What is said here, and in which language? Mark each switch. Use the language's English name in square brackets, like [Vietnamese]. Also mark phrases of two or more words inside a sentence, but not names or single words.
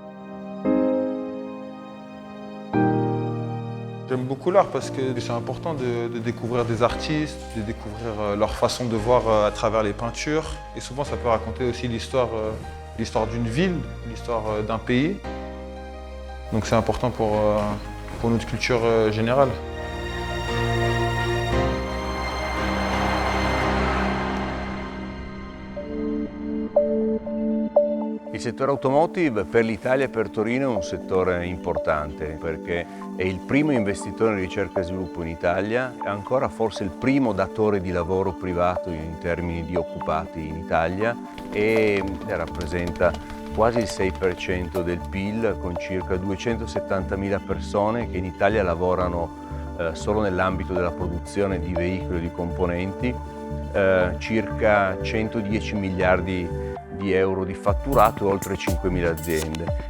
[French] J'aime beaucoup l'art parce que c'est important de découvrir des artistes, de découvrir leur façon de voir à travers les peintures. Et souvent, ça peut raconter aussi l'histoire d'une ville, l'histoire d'un pays. Donc c'est important pour notre culture générale. [Italian] Il settore automotive per l'Italia e per Torino è un settore importante perché è il primo investitore in ricerca e sviluppo in Italia, è ancora forse il primo datore di lavoro privato in termini di occupati in Italia e rappresenta quasi il 6% del PIL con circa 270.000 persone che in Italia lavorano solo nell'ambito della produzione di veicoli e di componenti, circa 110 miliardi di euro di fatturato e oltre 5.000 aziende.